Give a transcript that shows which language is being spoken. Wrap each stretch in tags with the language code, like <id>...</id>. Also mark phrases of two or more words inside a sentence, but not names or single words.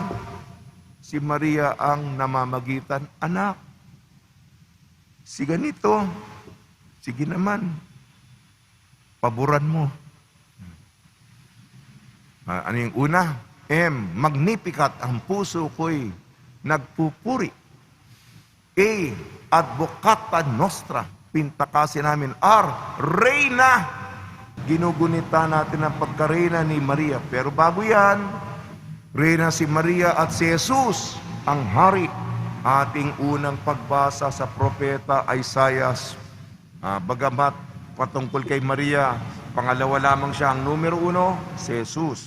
<tl>Si Maria ang namamagitan, anak, si ganito, sige naman, paboran mo. Ano yung una? Magnificat, ang puso ko'y nagpupuri.</tl> <la>Advocata nostra,</la> <tl>pintakasi namin. Reyna, ginugunita natin ang pagkareyna ni Maria. Pero bago yan, Reyna si Maria at si Jesus, ang hari. Ating unang pagbasa sa propeta Isaiah. Bagamat patungkol kay Maria, pangalawa lamang siya, ang numero 1, si Jesus.</tl>